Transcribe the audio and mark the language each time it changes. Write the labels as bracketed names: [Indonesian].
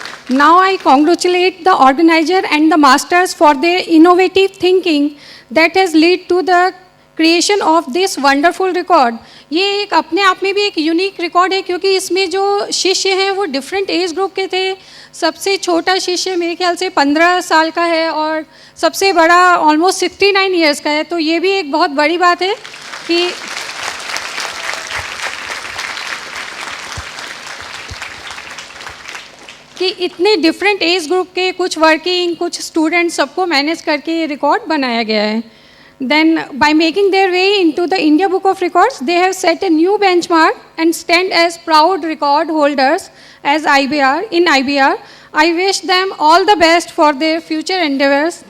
[English] Now I congratulate the organizer and the masters for their innovative thinking that has led to the creation of this wonderful record. [Hindi] ये एक अपने आप में भी एक unique record है, क्योंकि इसमें जो शिष्य हैं वो डिफरेंट एज ग्रुप के थे. सबसे छोटा शिष्य मेरे ख्याल से 15 साल का है और सबसे बड़ा ऑलमोस्ट 69 ईयर्स का है. तो ये भी एक बहुत बड़ी बात है कि इतने डिफरेंट एज ग्रुप के, कुछ वर्किंग, कुछ स्टूडेंट्स, सबको मैनेज करके ये रिकॉर्ड बनाया गया है. [English] Then, by making their way into the India Book of Records, they have set a new benchmark and stand as proud record holders as in IBR. I wish them all the best for their future endeavors.